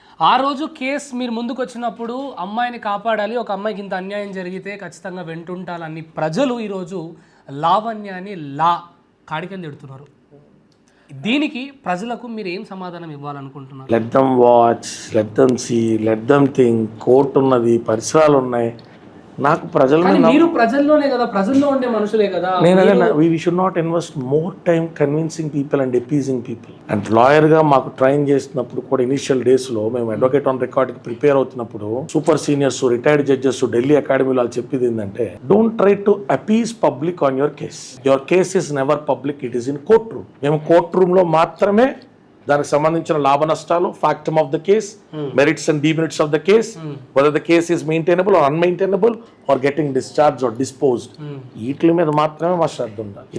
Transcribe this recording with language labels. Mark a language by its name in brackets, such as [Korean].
[Telugu] ఆ రోజు కేసు మీరు ముందుకు వచ్చినప్పుడు అమ్మాయిని కాపాడాలి, ఒక అమ్మాయికి ఇంత అన్యాయం జరిగితే ఖచ్చితంగా వెంటుంటాలని ప్రజలు ఈరోజు లావణ్యాన్ని కాడికని తిడుతున్నారు. దీనికి ప్రజలకు మీరు ఏం సమాధానం ఇవ్వాలనుకుంటున్నారు? [English] Let them watch, let them see, let them think. [Telugu] Court ఉన్నది, పరిసరాలు ఉన్నాయి. నాకు మీరు ప్రజల్లోనే కదా, ప్రజల్లో ఉండే మనుషులే కదా. [English] we should not invest more time convincing people and appeasing people. [Telugu] And లాయర్గా మాకు ట్రైన్ చేసినప్పుడు కూడా ఇనిషియల్ డేస్లో మేము అడ్వకేట్ ఆన్ రికార్డ్కి ప్రిపేర్ అవుతున్నప్పుడు super seniors, retired judges Delhi అకాడమీలో వాళ్ళు చెప్పేది ఏంటంటే [English] Don't try to appease public on your case. Your case is never public, it is in court room. [Telugu] మేము కోర్ట్ రూమ్లో మాత్రమే దానికి సంబంధించిన లాభ నష్టాలు, [English] factum of the case, merits and demerits of the case, whether the case is maintainable or unmaintainable or getting discharge or disposed, [Telugu] వీటి మీద మాత్రమే మా శ్రద్ధ ఉండాలి.